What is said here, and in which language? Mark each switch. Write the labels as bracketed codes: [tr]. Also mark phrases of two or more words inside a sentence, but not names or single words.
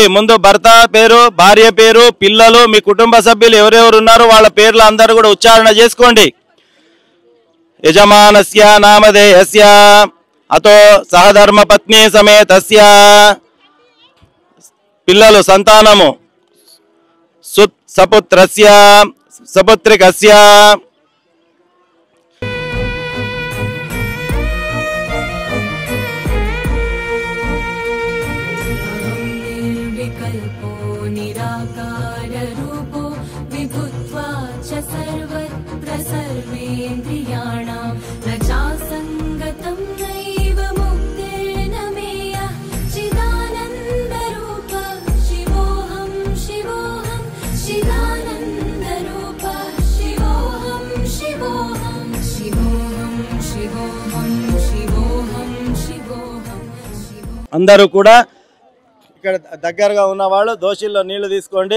[te] ముందు భర్త పేరు, భార్య పేరు, పిల్లలు, మీ కుటుంబ సభ్యులు ఎవరెవరు ఉన్నారో వాళ్ళ పేర్లు అందరూ కూడా ఉచ్చారణ చేసుకోండి. [sa] యజమానస్య నామధేయస్య అతో సహధర్మపత్ని సమేతస్య [te] పిల్లలు సంతానము [sa] సపుత్రస్య సపుత్రికస్య. निर्विकल्पो निराकाररूपो विभुत्वा च सर्वत्र सर्वेन्द्रियाणां न चासङ्गतं नैव मुक्तिर्न मेयः चिदानन्दरूप शिवोऽहं शिवोऽहं चिदानन्दरूप शिवोऽहं शिवोऽहं शिवोऽहं शिवोऽहं शिवोऽहं शिवोऽहं [te] అందరూ కూడా ఇక్కడ దగ్గరగా ఉన్నవాళ్ళు దోషిల్లో నీళ్లు తీసుకోండి.